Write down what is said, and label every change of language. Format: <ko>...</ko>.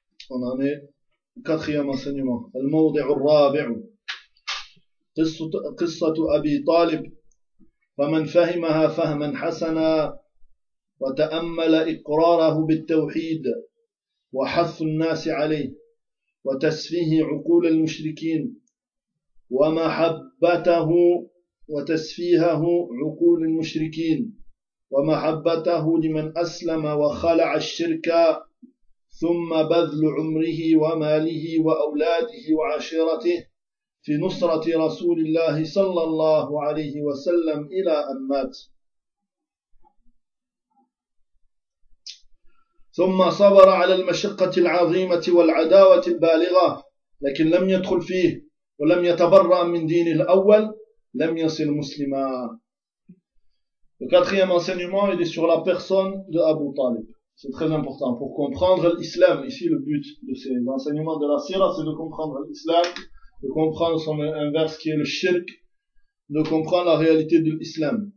<fr>On en est au quatrième enseignement.</fr> <ar>Al-Mawadi' al-Rabi'u. قصة أبي طالب، فمن فهمها فهما حسنا وتأمل إقراره بالتوحيد وحث الناس عليه وتسفيه عقول المشركين وتسفيهه عقول المشركين ومحبته لمن أسلم وخلع الشرك ثم بذل عمره وماله وأولاده وعشيرته في نصرة رسول الله صلى الله عليه وسلم إلى أن مات، ثم صبر على المشقة العظيمة والعداوة البالغة، لكن لم يدخل فيه ولم يتبرأ من دينه الأول، لم يصل مسلما.</ar> <fr>Le quatrième enseignement, il est sur la personne de Abu Talib. C'est très important pour comprendre l'islam. Ici, le but de ces enseignements de la Sira, c'est de comprendre l'islam, de comprendre son inverse qui est le shirk, de comprendre la réalité de l'islam.</fr>